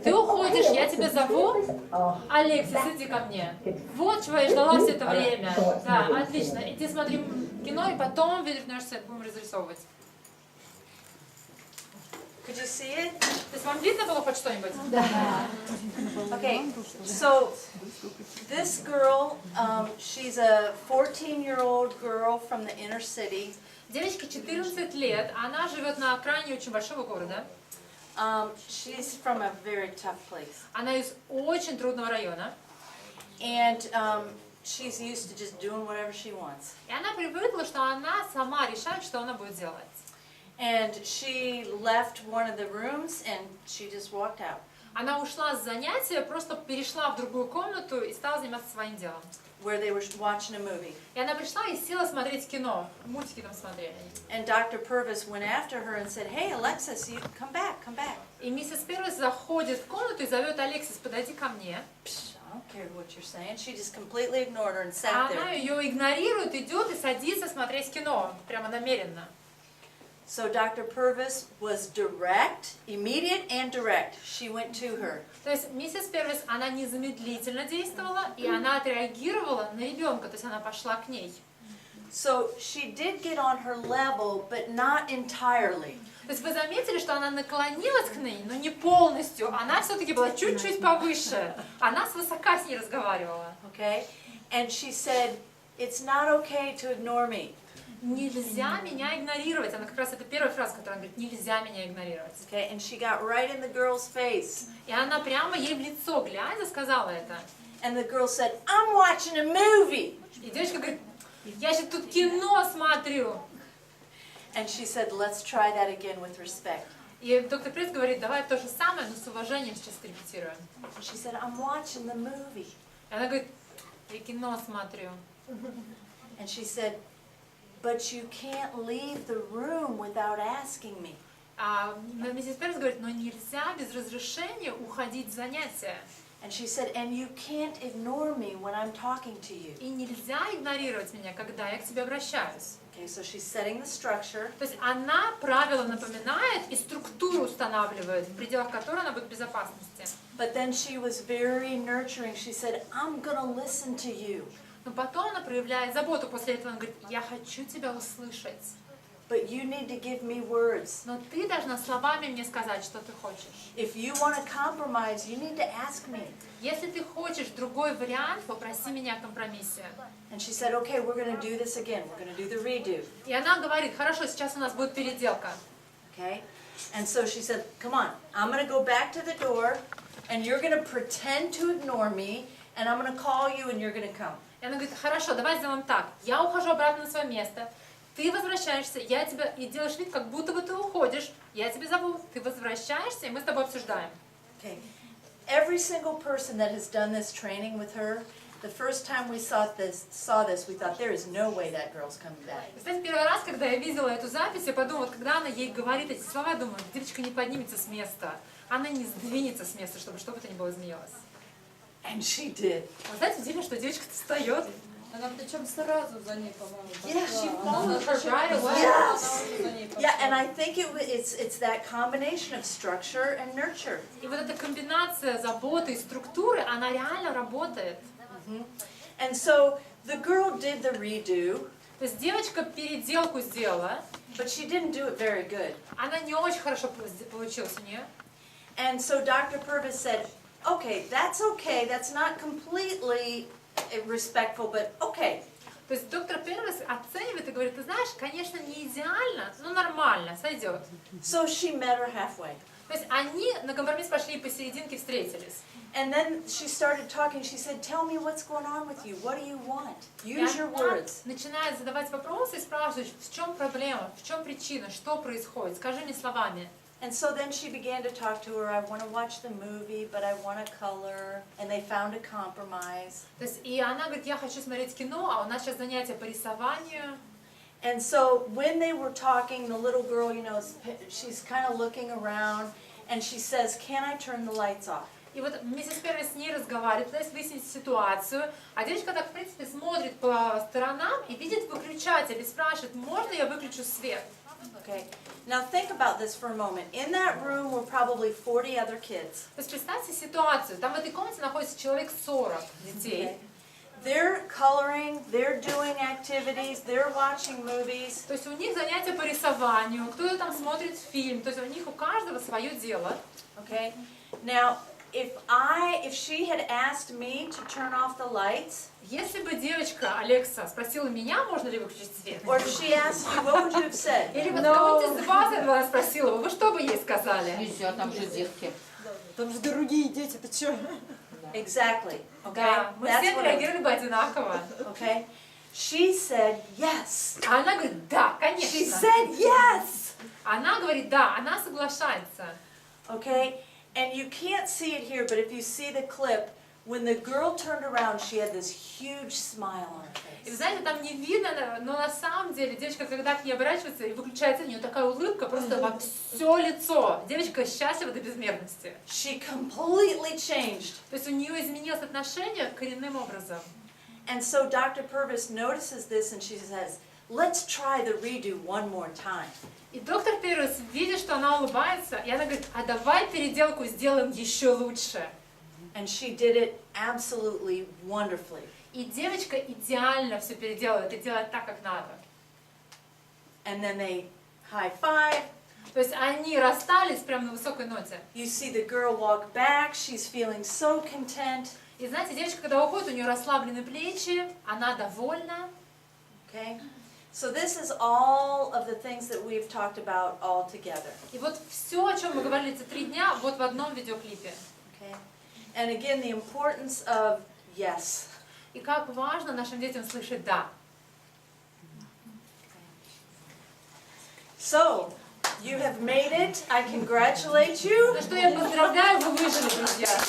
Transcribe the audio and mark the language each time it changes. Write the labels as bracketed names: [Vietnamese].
[Russian] Ты уходишь, я тебя зову. Алексис, иди ко мне. Вот чего я ждала все это время. Да, отлично. Иди смотри кино, и потом вернешься, будем разрисовывать. [English] Could you see it? [Russian] То есть вам видно было хоть что-нибудь? Да. [English] Okay, so this girl, she's a 14-year-old girl from the inner city. [Russian] Девочке 14 лет, она живет на окраине очень большого города. [English] She's from a very tough place. [Russian] Она из очень трудного района. [English] And she's used to just doing whatever she wants. [Russian] И она привыкла, что она сама решает, что она будет делать. [English] And she left one of the rooms and she just walked out. [Russian] Она ушла с занятия, просто перешла в другую комнату и стала заниматься своим делом. [English] Where they were watching a movie. [Russian] И она пришла и села смотреть кино, мультики там смотрели. [English] And Dr. Purvis went after her and said, "Hey, Alexis, you come back, come back." [Russian] И миссис Первис заходит в комнату и зовет: Алексис, подойди ко мне. [English] I don't care what you're saying. She just completely ignored her and sat [Russian] А [English] there. [Russian] она ее игнорирует, идет и садится смотреть кино, прямо намеренно. [English] So Dr. Purvis was direct, immediate and direct. She went to her. [Russian] То есть миссис Первис, она незамедлительно действовала, и она отреагировала на ребенка, то есть она пошла к ней. [English] So she did get on her level, but not entirely. [Russian] То есть вы заметили, что она наклонилась к ней, но не полностью. Она все-таки была чуть-чуть повыше. Она свысока с ней разговаривала. [English] Okay? And she said, "It's not okay to ignore me." [Russian] Нельзя меня игнорировать. Она как раз, это первая фраза, которую она говорит: нельзя меня игнорировать. [English] Okay? And she got right in the girl's face. [Russian] И она прямо ей в лицо глядя сказала это. [English] And the girl said, "I'm watching a movie." [Russian] И девочка говорит: я же тут кино смотрю. [English] And she said, "Let's try that again with respect." [Russian] И доктор Пресс говорит: давай то же самое, но с уважением сейчас репетируем. [English] She said, "I'm watching the movie." [Russian] И она говорит: я кино смотрю. [English] And she said, "But you can't leave the room without asking me." [Russian] А миссис Перс говорит: но нельзя без разрешения уходить в занятия. [English] And she said, "And you can't ignore me when I'm talking to you." [Russian] И нельзя игнорировать меня, когда я к тебе обращаюсь. [English] Okay, so she's setting the structure. [Russian] То есть она правила напоминает и структуру устанавливает, в пределах которой она будет в безопасности. [English] But then she was very nurturing. She said, "I'm gonna listen to you." [Russian] Но потом она проявляет заботу. После этого она говорит: я хочу тебя услышать. [English] But you need to give me words. [Russian] Но ты должна словами мне сказать, что ты хочешь. [English] If you want to compromise, you need to ask me. [Russian] Если ты хочешь другой вариант, попроси меня о компромиссе. [English] And she said, "Okay, we're going to do this again. We're going to do the redo." [Russian] И она говорит: хорошо, сейчас у нас будет переделка. [English] Okay? And so she said, "Come on. I'm going to go back to the door, and you're going to pretend to ignore me, and I'm going to call you, and you're going to come." [Russian] И она говорит: хорошо, давай сделаем так. Я ухожу обратно на свое место. ты возвращаешься, я тебя, и делаешь вид, как будто бы ты уходишь, я тебя зову, ты возвращаешься, и мы с тобой обсуждаем. [English] Okay. Every single person that has done this training with her, the first time we saw this, we thought there is no way that girl's coming back. [Russian] Кстати, первый раз, когда я видела эту запись, я подумала, когда она ей говорит эти слова, я думаю, девочка не поднимется с места, она не сдвинется с места, чтобы что бы то ни было изменилось. [English] And she did. [Russian] Вы знаете, удивительно, что девочка-то встает. Она причем сразу за ней, по-моему, [English] Yeah, [Russian] пошла. [English] she [Russian] Она [English] followed her [Russian] зачем- [English] right away. Yes. [Russian] Она уже за ней пошла. [English] Yeah, and I think it's that combination of structure and nurture. [Russian] И вот эта комбинация заботы и структуры, она реально работает. [English] And so the girl did the redo, [Russian] То есть девочка переделку сделала, [English] but she didn't do it very good. [Russian] она не очень хорошо получилась у нее. [English] And so Dr. Purvis said, okay, that's not completely respectful, but okay. [Russian] То есть доктор Первис оценивает и говорит, ты знаешь, конечно, не идеально, но нормально, сойдет. [English] So she met her halfway. [Russian] То есть они на компромисс пошли и посерединке встретились. [English] And then she started talking. She said, tell me what's going on with you. What do you want? [Russian] И [English] Use your [Russian] она [English] words. [Russian] начинает задавать вопросы и спрашивать, в чем проблема, в чем причина, что происходит, скажи мне словами. [English] And so then she began to talk to her. I want to watch the movie, but I want to color. And they found a compromise. [Russian] То есть, и она говорит, я хочу смотреть кино, а у нас сейчас занятия по рисованию. [English] And so when they were talking, the little girl, you know, she's kind of looking around. And she says, can I turn the lights off? [Russian] И вот миссис Первис с ней разговаривает, пытаясь выяснить ситуацию, а девочка так, в принципе, смотрит по сторонам и видит выключатель и спрашивает, можно я выключу свет? [English] Okay. Now think about this for a moment. In that room were probably 40 other kids. [Russian] То есть представьте ситуацию, там в этой комнате находится человек 40 детей. [English] Okay. They're coloring, they're doing activities, they're watching movies. [Russian] То есть у них занятия по рисованию, кто-то там смотрит фильм, то есть у них у каждого свое дело. [English] Okay. Now, if she had asked me to turn off the lights, [Russian] Если бы девочка Алекса спросила меня, можно ли выключить свет, [English] or if she asked you, what would you have said? [Russian] или вот кого-то из вас этого она спросила бы, вы что бы ей сказали? Нельзя, там же детки. Там же другие дети, ты чё? [English] Exactly. Okay. [Russian] Да, мы [English] That's [Russian] все [English] what I- [Russian] реагировали бы одинаково. [English] Okay. She said yes. [Russian] А она говорит, да, [English] She [Russian] конечно. [English] said yes. [Russian] Она говорит, да, она соглашается. [English] Okay. And you can't see it here, but if you see the clip, when the girl turned around, she had this huge smile on her [Russian] И [English] face. [Russian] вы знаете, там не видно, но на самом деле девочка, когда к ней оборачивается и выключается, у нее такая улыбка просто во все лицо. Девочка счастлива до безмерности. [English] She completely changed. [Russian] То есть у нее изменилось отношение коренным образом. [English] And so Dr. Purvis notices this and she says, let's try the redo one more time. [Russian] И доктор Первис видит, что она улыбается, и она говорит, а давай переделку сделаем еще лучше. [English] And she did it absolutely wonderfully. [Russian] И девочка идеально все переделывает и делает так, как надо. [English] And then they high-five. [Russian] То есть они расстались прямо на высокой ноте. [English] You see the girl walk back. She's feeling so content. [Russian] И знаете, девочка, когда уходит, у нее расслаблены плечи, она довольна. [English] Okay? So this is all of the things that we've talked about all together. [Russian] И вот все, о чем мы говорили эти 3 дня, вот в одном видеоклипе. [English] Okay? And again, the importance of yes. [Russian] И как важно нашим детям слышать «да». [English] So, you have made it. I congratulate you. [Russian] Ну что, я поздравляю, вы выжили, друзья.